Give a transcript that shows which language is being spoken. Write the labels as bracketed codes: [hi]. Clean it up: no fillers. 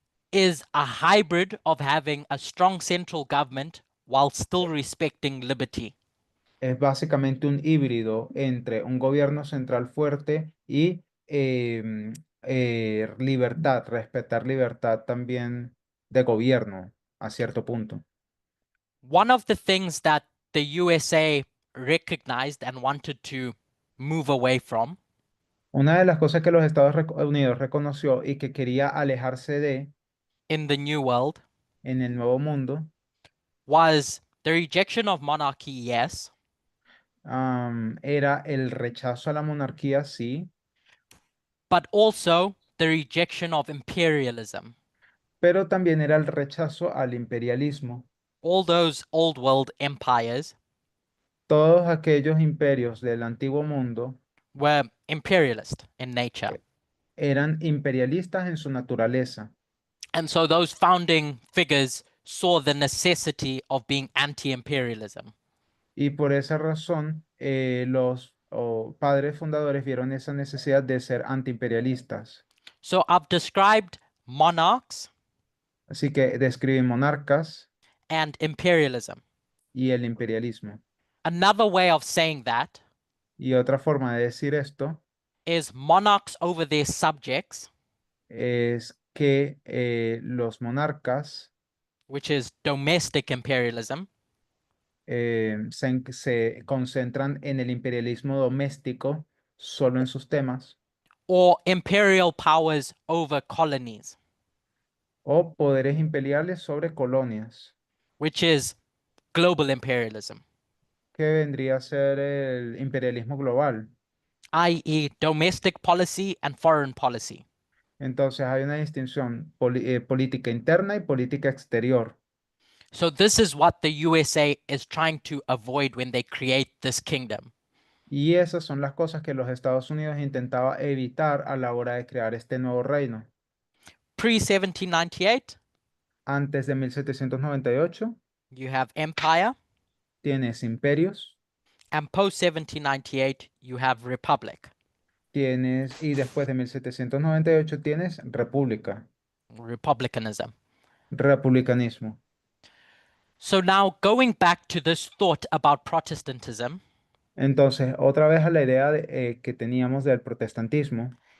[en] is a hybrid of having a strong central government while still respecting liberty. [es] es básicamente un híbrido entre un gobierno central fuerte y libertad, respetar libertad también de gobierno a cierto punto. [en] One of the things that the USA recognized and wanted to move away from [es] Una de las cosas que los Estados Unidos reconoció y que quería alejarse de [en] in the New World [es] en el Nuevo Mundo [en] was the rejection of monarchy, yes, [es] era el rechazo a la monarquía, sí, [en] but also the rejection of imperialism. [es] pero también era el rechazo al imperialismo. [en] All those old world empires [es] Todos aquellos imperios del antiguo mundo [en] were imperialist in nature. [es] eran imperialistas en su naturaleza. [en] And so those founding figures saw the necessity of being anti-imperialism. [es] Y por esa razón, los padres fundadores vieron esa necesidad de ser antiimperialistas. [en] So I've described monarchs [es] Así que describen monarcas [en] and imperialism. [es] y el imperialismo. [en] Another way of saying that [es] Y otra forma de decir esto [en] is monarchs over their subjects, [es] es que los monarcas [en] which is domestic imperialism, [es] se concentran en el imperialismo doméstico solo en sus temas [en] or imperial powers over colonies, [es] o poderes imperiales sobre colonias, [en] which is global imperialism, [es] que vendría a ser el imperialismo global. [en] i.e., domestic policy and foreign policy. [es] Entonces hay una distinción política interna y política exterior. [en] So this is what the USA is trying to avoid when they create this kingdom. [es] Y esas son las cosas que los Estados Unidos intentaba evitar a la hora de crear este nuevo reino. [en] Pre-1798, [es] Antes de 1798 [en] you have empire, [es] tienes imperios, [en] and post-1798, you have republic, [es] y después de 1798 tienes república, [en] republicanism. [es] republicanismo. [en] So now going back to this thought about Protestantism [es] Entonces, otra vez a la idea que teníamos del protestantismo,